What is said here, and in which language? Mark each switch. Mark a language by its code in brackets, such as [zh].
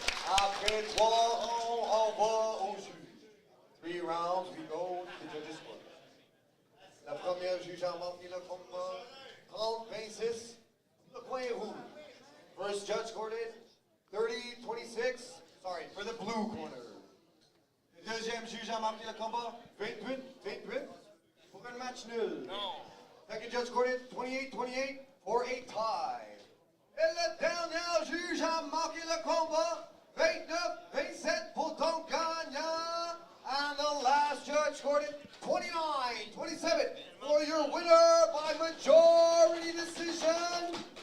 [fr] Après 3 rounds, on va au juge. [en] 3 rounds, we go to the judges' court. [fr] La première juge a marqué le combat 30-26. Le coin rouge. [en] First judge scored 30-26. Sorry, for the blue corner. [fr] Le deuxième juge a marqué le combat 28-28 pour un match nul. [en] Second judge scored 28-28 for a tie. [fr] Et le dernier juge a marqué le combat 29-27 pour ton gagnant. [en] And the last judge scored it 29-27 for your winner by majority decision.